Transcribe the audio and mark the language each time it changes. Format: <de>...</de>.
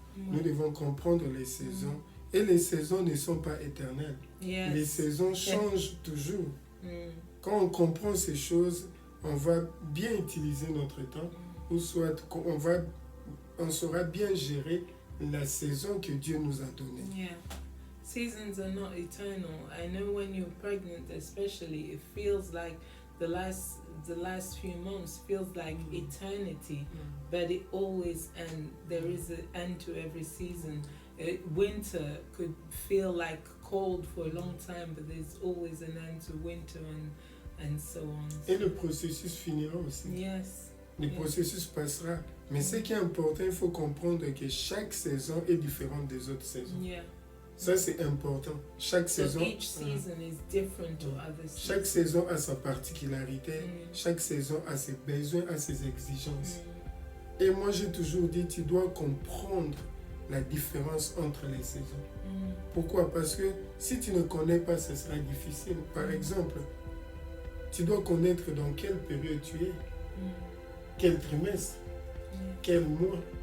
<fr>Nous devons comprendre les saisons. Et les saisons ne sont pas éternelles.</fr> <en>Yes.</en> <fr>Les saisons changent toujours. Quand on comprend ces choses, on va bien utiliser notre temps, ou soit on saura bien gérer la saison que Dieu nous a donnée.</fr> <en>Yeah. Seasons are not eternal. I know when you're pregnant, especially, it feels like the last few months feels like eternity, but it always ends. There is an end to every season. Winter could feel like cold for a long time, but there's always an end to winter and so on.</en> <fr>Et le processus finira aussi.</fr> <en>Yes.</en> <fr>Le processus passera. Mais ce qui est important, il faut comprendre que chaque saison est différente des autres saisons.</fr> <en>Yeah.</en> <fr>Ça, c'est important. Chaque saison,</fr> <en>each season is different to other seasons.</en> <fr>Chaque saison a sa particularité. Chaque saison a ses besoins, a ses exigences. Et moi, j'ai toujours dit, tu dois comprendre la différence entre les saisons. Pourquoi? Parce que si tu ne connais pas, ce sera difficile. Par exemple, tu dois connaître dans quelle période tu es, quel trimestre, quel mois.</fr>